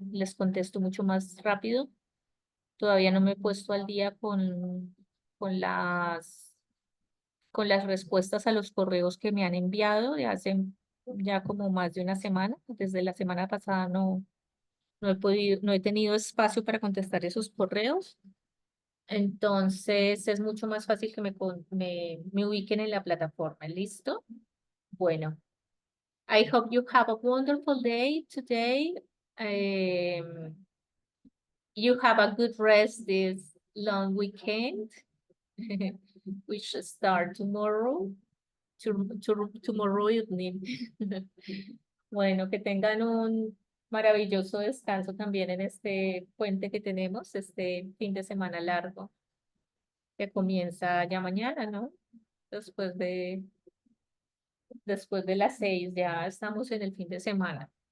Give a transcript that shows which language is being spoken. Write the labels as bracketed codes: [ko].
[es] Les contesto mucho más rápido. Todavía no me he puesto al día con con las respuestas a los correos que me han enviado de hace ya como más de una semana. Desde la semana pasada no he tenido espacio para contestar esos correos. Entonces es mucho más fácil que me ubiquen en la plataforma. ¿Listo? [en] Bueno, I hope you have a wonderful day today. You have a good rest this long weekend, which start tomorrow, tomorrow evening. [es] Bueno, que tengan un maravilloso descanso también en este puente que tenemos, este fin de semana largo, que comienza ya mañana, ¿no? Después de las 6, ya estamos en el fin de semana.